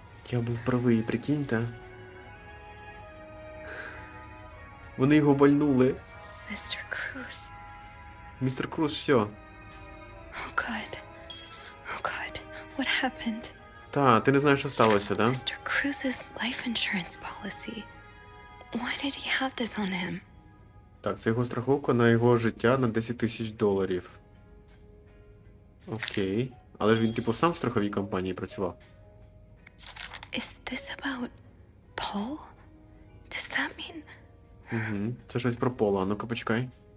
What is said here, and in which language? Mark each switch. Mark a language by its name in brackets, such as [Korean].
[Ukrainian] Я був правий, прикиньте. Вони його вальнули. Містер Круз. Містер Круз, все. [English] Oh God. Oh God. What happened? [Ukrainian] Та, ти не знаєш, що сталося, да? [English] Mr. Cruz's life insurance policy. Why did he have this on him? [Ukrainian] Так, це його страховка на його життя на $10 000. Окей. Але ж він, типу, сам в страховій компанії працював. [English] Is this about Paul? Does that mean... [Ukrainian] Угу. Це щось про Пола. Ну-ка, почекай.